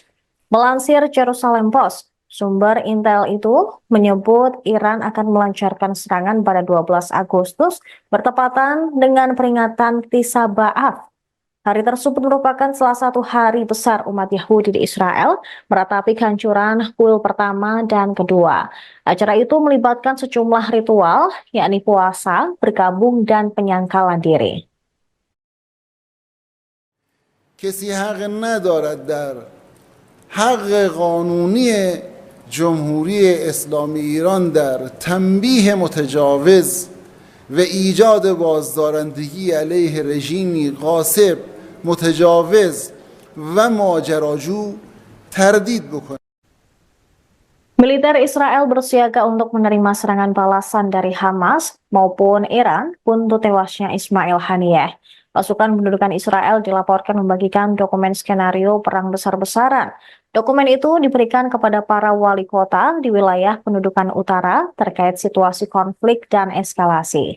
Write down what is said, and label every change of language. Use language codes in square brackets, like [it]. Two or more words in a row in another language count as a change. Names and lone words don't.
[id] Melansir Jerusalem Post, sumber intel itu menyebut Iran akan melancarkan serangan pada 12 Agustus bertepatan dengan peringatan Tis'a B'Av. Hari tersebut merupakan salah satu hari besar umat Yahudi di Israel, meratapi kehancuran kuil pertama dan kedua. Acara itu melibatkan sejumlah ritual, yakni puasa, bergabung, dan penyangkalan diri. [fa] کسی حق ندارد در حق قانونی جمهوری اسلامی ایران در تنبیه متجاوز و ایجاد بازدارندگی علیه رژیمی غاصب متجاوز و ماجراجو تردید بکنه. [id] Militer Israel bersiaga untuk menerima serangan balasan dari Hamas maupun Iran untuk tewasnya Ismail Haniyeh. Pasukan pendudukan Israel dilaporkan membagikan dokumen skenario perang besar-besaran. Dokumen itu diberikan kepada para wali kota di wilayah pendudukan utara terkait situasi konflik dan eskalasi.